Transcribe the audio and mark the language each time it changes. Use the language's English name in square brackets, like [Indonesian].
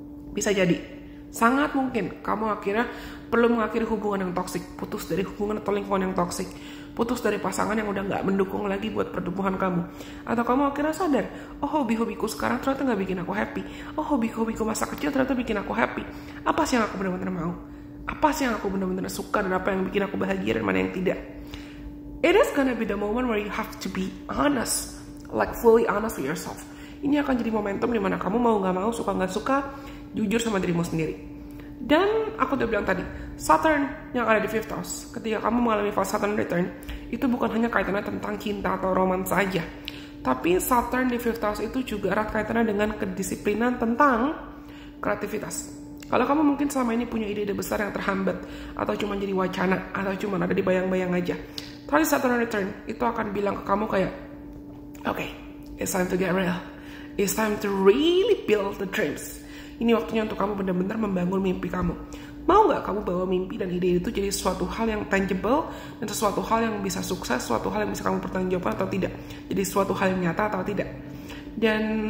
[Indonesian] Bisa jadi, sangat mungkin kamu akhirnya perlu mengakhiri hubungan yang toksik, putus dari hubungan atau lingkungan yang toksik, putus dari pasangan yang udah gak mendukung lagi buat pertumbuhan kamu. Atau kamu akhirnya sadar, oh hobi-hobiku sekarang ternyata gak bikin aku happy. Oh hobi-hobiku masa kecil ternyata bikin aku happy. Apa sih yang aku benar-benar mau? Apa sih yang aku benar-benar suka dan apa yang bikin aku bahagia dan mana yang tidak? [English] It is gonna be the moment where you have to be honest, like fully honest with yourself. [Indonesian] Ini akan jadi momentum dimana kamu mau gak mau, suka gak suka, jujur sama dirimu sendiri. Dan aku udah bilang tadi, Saturn yang ada di 5th house, ketika kamu mengalami fase Saturn return, itu bukan hanya kaitannya tentang cinta atau romans saja. Tapi Saturn di 5th house itu juga erat kaitannya dengan kedisiplinan tentang kreativitas. Kalau kamu mungkin selama ini punya ide-ide besar yang terhambat, atau cuma jadi wacana, atau cuma ada di bayang-bayang aja, tapi Saturn return itu akan bilang ke kamu kayak, okay, it's time to get real. [English] It's time to really build the dreams. [Indonesian] Ini waktunya untuk kamu benar-benar membangun mimpi kamu. Mau gak kamu bawa mimpi dan ide itu jadi suatu hal yang tangible dan sesuatu hal yang bisa sukses, suatu hal yang bisa kamu pertanggungjawabkan atau tidak? Jadi suatu hal yang nyata atau tidak? Dan